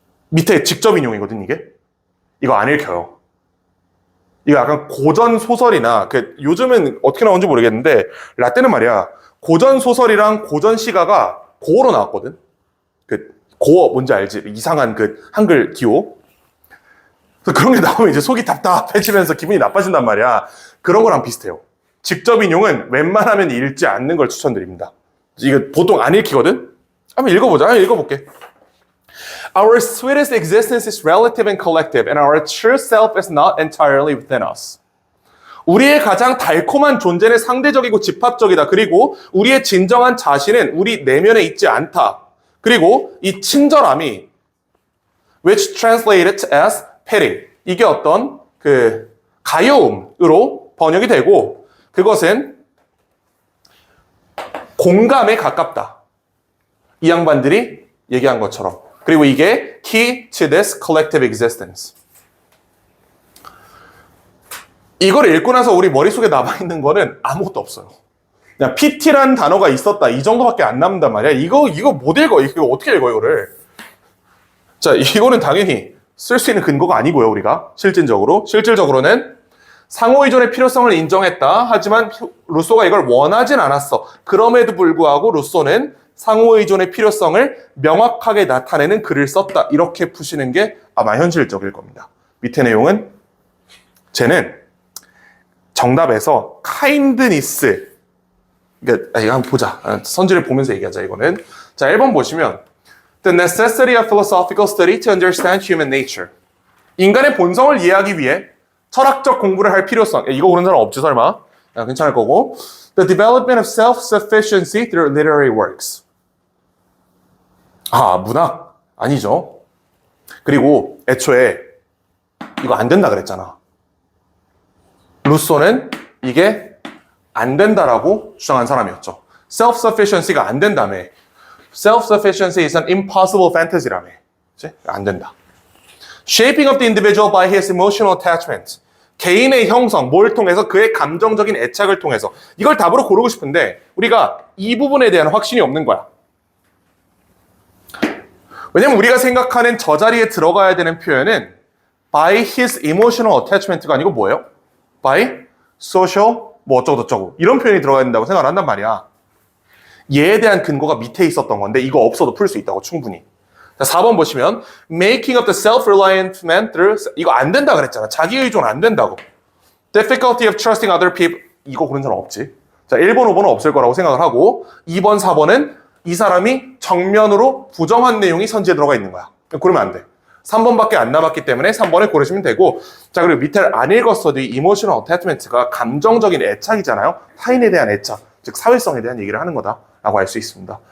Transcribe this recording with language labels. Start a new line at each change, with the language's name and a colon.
Korean: 밑에 직접 인용이거든, 이게. 이거 안 읽혀요. 이거 약간 고전 소설이나, 요즘은 어떻게 나온지 모르겠는데, 라떼는 말이야, 고전 소설이랑 고전 시가가 고어로 나왔거든? 고어, 뭔지 알지? 이상한 한글 기호. 그래서 그런 게 나오면 이제 속이 답답해지면서 기분이 나빠진단 말이야. 그런 거랑 비슷해요. 직접 인용은 웬만하면 읽지 않는 걸 추천드립니다. 이거 보통 안 읽히거든? 한번 읽어보자. 읽어볼게.
English: Our sweetest existence is relative and collective, and our true self is not entirely within us.
Korean: 우리의 가장 달콤한 존재는 상대적이고 집합적이다. 그리고 우리의 진정한 자신은 우리 내면에 있지 않다. 그리고 이 친절함이
English: which translated as pity.
Korean: 이게 어떤 가여움으로 번역이 되고 그것은 공감에 가깝다. 이 양반들이 얘기한 것처럼. 그리고 이게
English: key to this collective existence.
Korean: 이걸 읽고 나서 우리 머릿속에 남아있는 거는 아무것도 없어요. 그냥 PT라는 단어가 있었다. 이 정도밖에 안 남는단 말이야. 이거 못 읽어. 이거 어떻게 읽어, 이거를. 자, 이거는 당연히 쓸 수 있는 근거가 아니고요, 우리가. 실질적으로는 상호의존의 필요성을 인정했다. 하지만 루소가 이걸 원하진 않았어. 그럼에도 불구하고 루소는 상호의존의 필요성을 명확하게 나타내는 글을 썼다. 이렇게 푸시는 게 아마 현실적일 겁니다. 밑에 내용은 쟤는 정답에서 kindness 이거 한번 보자. 선지를 보면서 얘기하자, 이거는. 자, 1번 보시면
English: The necessity of philosophical study to understand human nature.
Korean: 인간의 본성을 이해하기 위해 철학적 공부를 할 필요성. 이거 고른 사람 없지, 설마? 괜찮을 거고.
English: The development of self-sufficiency through literary works.
Korean: 문학? 아니죠. 그리고 애초에 이거 안 된다 그랬잖아. 루소는 이게 안 된다라고 주장한 사람이었죠. self-sufficiency가 안 된다며.
English: self-sufficiency is an impossible fantasy라며.
Korean: 그치? 안 된다.
English: shaping of the individual by his emotional attachment.
Korean: 개인의 형성, 뭘 통해서 그의 감정적인 애착을 통해서. 이걸 답으로 고르고 싶은데 우리가 이 부분에 대한 확신이 없는 거야. 왜냐면 우리가 생각하는 저 자리에 들어가야 되는 표현은
English: by his emotional attachment
Korean: 가 아니고 뭐예요? by social 뭐 어쩌고저쩌고 이런 표현이 들어가야 된다고 생각을 한단 말이야. 얘에 대한 근거가 밑에 있었던 건데 이거 없어도 풀 수 있다고 충분히. 자, 4번 보시면
English: making of the self-reliant man through
Korean: 이거 안 된다 그랬잖아. 자기 의존 안 된다고.
English: difficulty of trusting other people
Korean: 이거 고른 사람 없지. 자, 1번, 5번은 없을 거라고 생각을 하고 2번, 4번은 이 사람이 정면으로 부정한 내용이 선지에 들어가 있는 거야. 그러면 안 돼. 3번밖에 안 남았기 때문에 3번을 고르시면 되고 자, 그리고 밑에를 안 읽었어도 이 emotional attachment가 감정적인 애착이잖아요. 타인에 대한 애착, 즉 사회성에 대한 얘기를 하는 거다라고 할 수 있습니다.